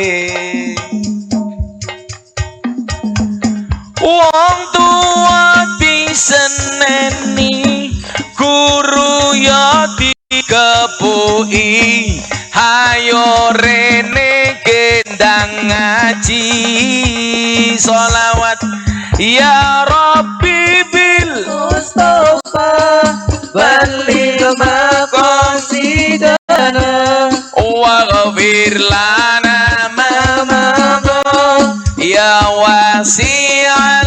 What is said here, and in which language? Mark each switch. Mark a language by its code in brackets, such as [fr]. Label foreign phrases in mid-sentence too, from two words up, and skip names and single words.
[jv] Wong tua diseneni, guru ya dikepuki, hayo rene gendang ngaji. [ar] صلوات يا رب بال مصطفى بلغ مقاصدنا واغفر لنا ما مضى يا واسع